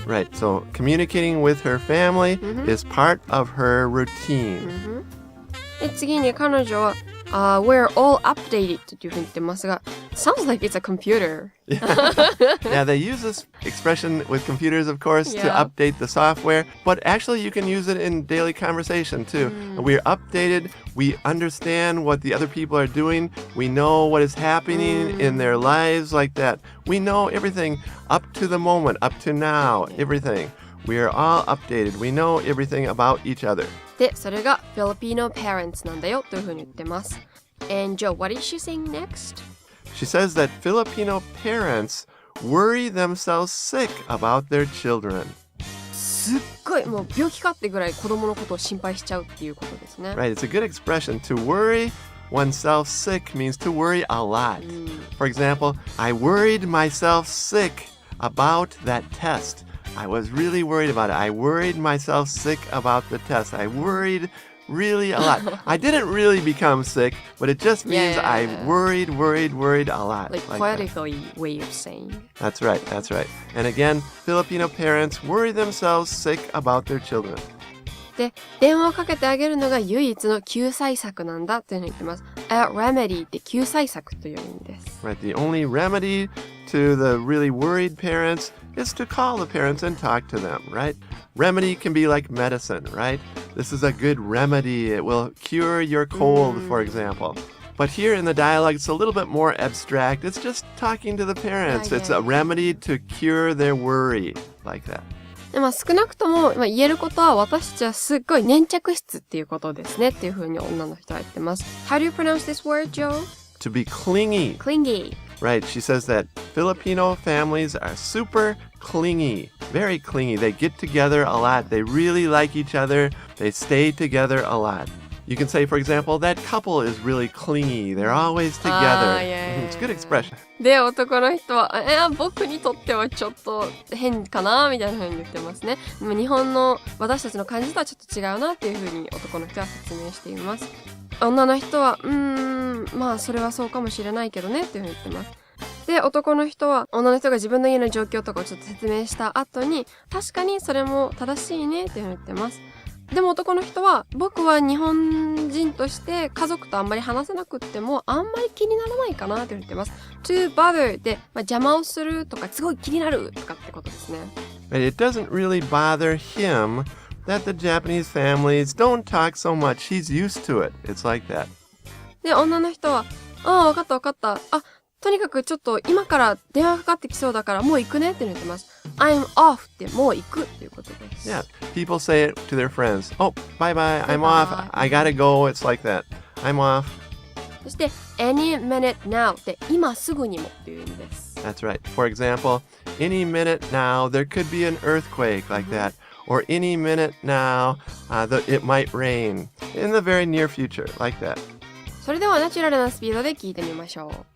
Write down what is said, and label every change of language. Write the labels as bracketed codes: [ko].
[en] Right, so communicating with her family is part of her routine. [ja] で、次に彼女は、 [en] we're all updated [ja] というふうに言ってますが、 [en] sounds like it's a computer. Yeah, they use this expression with computers, of course, to update the software, but actually you can use it in daily conversation too. We're updated, we understand what the other people are doing, we know what is happening in their lives like that. We know everything up to the moment, up to now, everything. We are all updated. We know everything about each other. [ja] で、それが [en] Filipino parents [ja] なんだよというふうに言ってます。 [en] And Joe, what is she saying next? She says that Filipino parents worry themselves sick about their children. [ja] すっごいもう病気かってぐらい子供のことを心配しちゃうっていうことですね。 [en] Right, it's a good expression. To worry oneself sick means to worry a lot. For example, I worried myself sick about that test. I was really worried about it. I worried myself sick about the test. I worried really a lot. I didn't really become sick, but it just means I worried a lot. Like poetically way of saying. That's right. And again, Filipino parents worry themselves sick about their children. [ja] で、電話をかけてあげるのが唯一の救済策なんだというふうに言ってます。 [en] A remedy [ja] って救済策という意味です。 [en] Right, the only remedy to the really worried parents is to call the parents and talk to them, right? Remedy can be like medicine, right? This is a good remedy. It will cure your cold, for example. But here in the dialogue, it's a little bit more abstract. It's just talking to the parents. It's a remedy to cure their worry, like that. [ja] で少なくとも言えることは私たちはすっごい粘着質っていうことですねっていうふうに女の人は言ってます。 [en] How do you pronounce this word, Joe? To be clingy. Clingy. Right, she says that Filipino families are super clingy, very clingy. They get together a lot. They really like each other. They stay together a lot. You can say, for example, that couple is really clingy. They're always together. It's a good expression. [ja] で、男の人は、僕にとってはちょっと変かなみたいな風に言ってますね。でも日本の私たちの感じとはちょっと違うなっていう風に男の人は説明しています。女の人は、まあそれはそうかもしれないけどねっていう風に言ってます。で、男の人は女の人が自分の家の状況とかをちょっと説明した後に、確かにそれも正しいねっていう風に言ってます。でも男の人は僕は日本人として家族とあんまり話せなくってもあんまり気にならないかなって言ってます。 [en] to bother [ja] で、邪魔をするとかすごい気になるとかってことですね。 [en] It doesn't really bother him that the Japanese families don't talk so much. He's used to it. It's like that. [ja] で、女の人は、わかった。とにかくちょっと今から電話かかってきそうだからもう行くねって言ってます。 [en] I'm off [ja] ってもう行くっていうことです。 [en] Yeah, people say it to their friends. Oh, bye, I'm off. I gotta go. It's like that. I'm off. [ja] そして [en] any minute now [ja] って今すぐにもっていう意味です。 [en] That's right. For example, any minute now there could be an earthquake like that. Or any minute now it might rain. In the very near future, like that. [ja] それではナチュラルなスピードで聞いてみましょう。